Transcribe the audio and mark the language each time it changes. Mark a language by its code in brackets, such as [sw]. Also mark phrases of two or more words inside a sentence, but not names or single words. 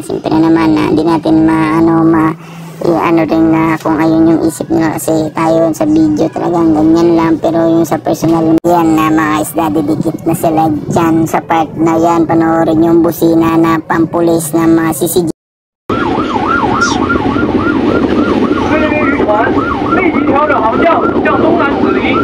[tl] Siyempre naman hindi natin rin na kung ayun yung isip nila kasi tayo sa video talagang ganyan lang, pero yung sa personal yan na mga isda, didikit na sila dyan sa part na yan. Panoorin yung busina na pampulis na mga CCG. [zh] 菲律宾渔船立即调整航向，向东南驶离。